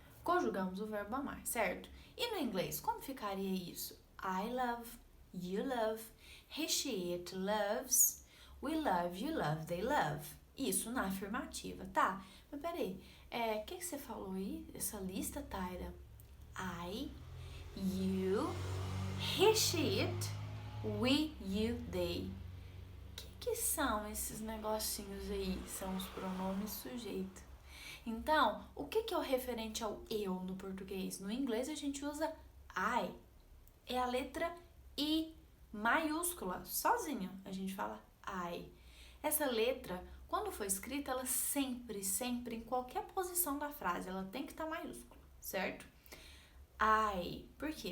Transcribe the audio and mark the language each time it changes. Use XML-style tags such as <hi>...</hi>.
<pt>Conjugamos o verbo amar, certo? E no inglês, como ficaria isso?</pt> <en>I love, you love, he, she, it loves, we love, you love, they love.</en> <pt>Isso na afirmativa, tá? Mas peraí, o que você falou aí? Essa lista, Tyra?</pt> <en>I, you, he, she, it, we, you, they.</en> <pt>Que são esses negocinhos aí? São os pronomes sujeito. Então, o que é o referente ao eu no português? No inglês a gente usa I. É a letra I maiúscula, sozinho. A gente fala I. Essa letra, quando for escrita, ela sempre, em qualquer posição da frase, ela tem que estar maiúscula, certo? I. Por quê?</pt>